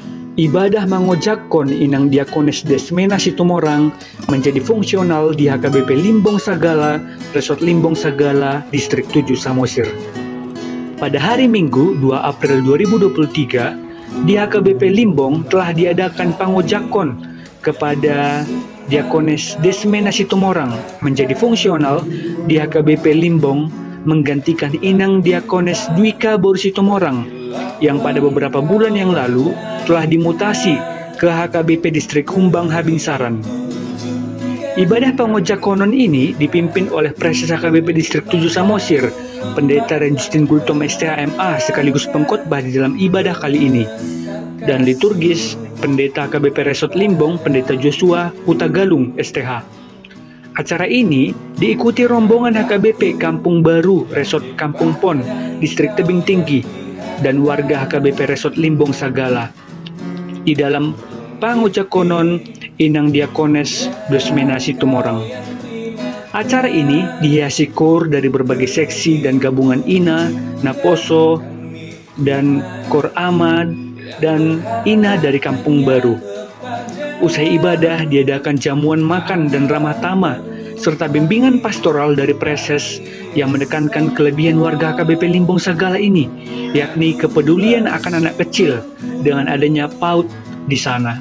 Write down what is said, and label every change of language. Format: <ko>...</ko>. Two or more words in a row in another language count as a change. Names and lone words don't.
<id>Ibadah mangojakkon Inang Diakones Desmena Situmorang menjadi fungsional di HKBP Limbong Sagala, Resort Limbong Sagala, Distrik 7 Samosir. Pada hari Minggu 2 April 2023, di HKBP Limbong telah diadakan pangojakkon kepada Diakones Desmena Situmorang menjadi fungsional di HKBP Limbong menggantikan Inang Diakones Dwika Boru Situmorang yang pada beberapa bulan yang lalu telah dimutasi ke HKBP Distrik Humbang Habingsaran. Ibadah pangojakkonon ini dipimpin oleh Preses HKBP Distrik 7 Samosir, Pendeta Justin Gultom STHMA sekaligus pengkhotbah di dalam ibadah kali ini. Dan liturgis, Pendeta HKBP Resort Limbong, Pendeta Joshua Hutagalung STH. Acara ini diikuti rombongan HKBP Kampung Baru Resort Kampung Pon, Distrik Tebing Tinggi, dan warga HKBP Resort Limbong Sagala. Di dalam pangojakkonon Inang Diakones Desmena Situmorang. Acara ini dihiasi kor dari berbagai seksi dan gabungan Ina, Naposo, dan Kor Ahmad, dan Ina dari Kampung Baru. Usai ibadah diadakan jamuan makan dan ramah tamah, serta bimbingan pastoral dari preses yang menekankan kelebihan warga HKBP Limbong Sagala ini, yakni kepedulian akan anak kecil dengan adanya PAUD di sana.</id>